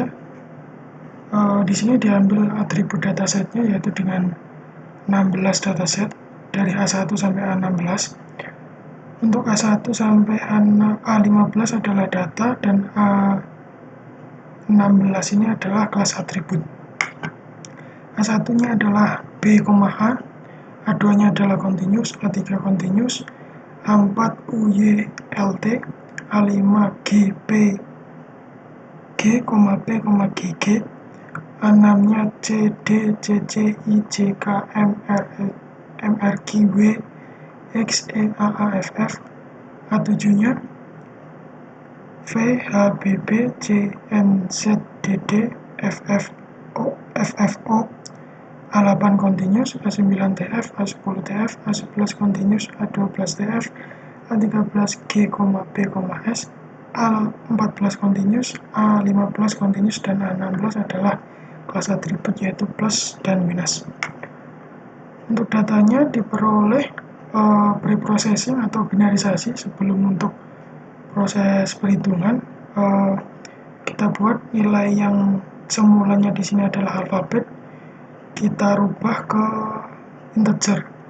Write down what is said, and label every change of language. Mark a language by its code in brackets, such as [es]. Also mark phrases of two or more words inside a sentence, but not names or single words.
[id] Di sini diambil atribut datasetnya, yaitu dengan 16 dataset dari A1 sampai A16. Untuk A1 sampai A15 adalah data, dan A16 ini adalah kelas atribut. A1-nya adalah B, H, A2-nya adalah continuous, A3 continuous, A4 UY LT, A5 G P G, P, GG, A6-nya C D C C I J K M R Q W X E A A F F, A7-nya V H B B C N Z D D F F O, A8 continuous, A9 TF, A10 TF, A11 continuous, A12 TF, A13 G, P, S, A14 continuous, A15 continuous, dan A16 adalah kelas atribut, yaitu plus dan minus. Untuk datanya diperoleh preprocessing atau binarisasi. Sebelum untuk proses perhitungan, kita buat nilai yang semulanya di sini adalah alfabet, kita rubah ke integer.